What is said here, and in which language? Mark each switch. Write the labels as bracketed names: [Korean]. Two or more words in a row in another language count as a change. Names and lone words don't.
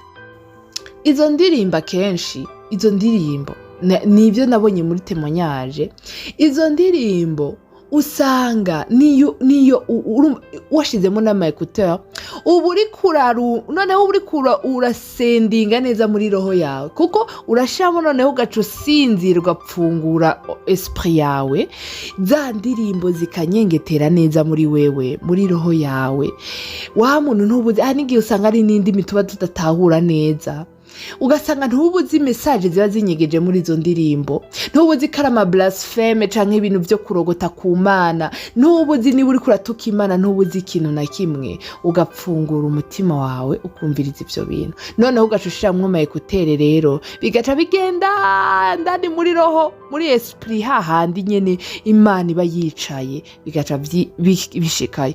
[Rundi] Izo ndirimbo kenshi, izo ndirimbo nibyo nabonye muri témoignage, izo ndirimbo usanga niyo washizemo n'ama écouteur, noneho uri urasendinga neza muri roho yawe, kuko urashamo noneho ugaca usinzira ugapfungura esprit yawe, za ndirimbo zikanyengetera neza muri wewe, muri roho yawe. Wa muntu ntubuze, n'igihe usanga ari n'indi mituba tudatahura neza, ugasanga ntubuzi message ziba zinyegeje muri izo ndirimbo, ntubuzi karama blaspheme canke ibintu byo kurogota ku Mana, ntubuzi niba uri kuratuka Imana, ntubuzi ikintu na kimwe, ugapfungura umutima wawe ukumviriza ivyo bintu. Noneho ugashushiramwo ama écouteur, rero bigaca bigenda ndani muri roho, muri esprit, hahandi nyene Imana iba yicaye, bigaca bishikaye.